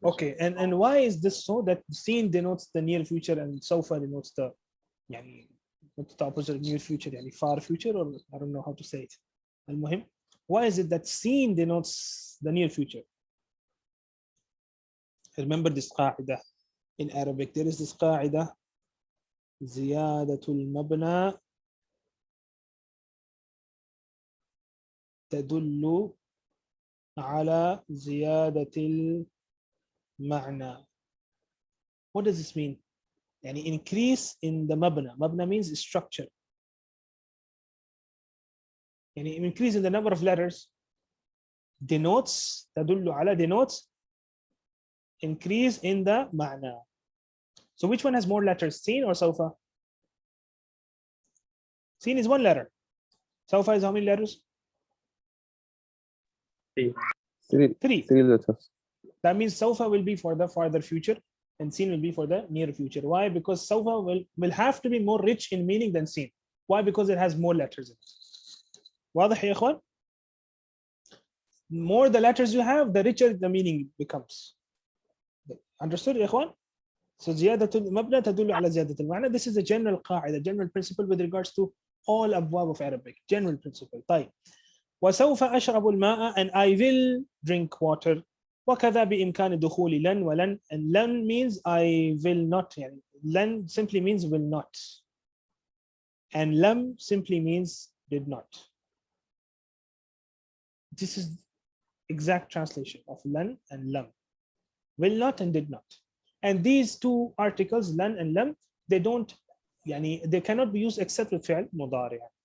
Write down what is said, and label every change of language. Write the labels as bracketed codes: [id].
[en] Okay, and why is this so that seen denotes the near future and sofa denotes the يعني what's the opposite of near future يعني far future, or I don't know how to say it. المهم, why is it that seen denotes the near future? Remember this قاعدة in Arabic. There is this [ar] قاعدة زيادة المبنى تدل على زيادة المعنى. [en] What does this mean? يعني increase in the mabna. Mabna means structure. يعني increase in the number of letters denotes [ar] تدل على [en] denotes increase in the معنى. So which one has more letters, seen or sofa? Seen is one letter. Sofa is how many letters? Three letters. That means sofa will be for the farther future and seen will be for the near future. Why? Because sofa will have to be more rich in meaning than seen. Why? Because it has more letters in it. [ar] واضح يا إخوان? [en] More the letters you have, the richer the meaning becomes. Understood يا إخوان? So [ar] زيادة المبنى تدل على زيادة المعنى. [en] This is a general قاعدة, general principle with regards to all أبواب of Arabic. General principle. طيب. [ar] وسوف أشرب الماء, [en] and I will drink water. [ar] وكذا بإمكان دخول لن ولن, and لن [en] means I will not. يعني لن simply means will not, and لم simply means did not. This is exact translation of لن and لم. Will not and did not. And these two articles لن and لم, they don't يعني they cannot be used except with فعل مضارع.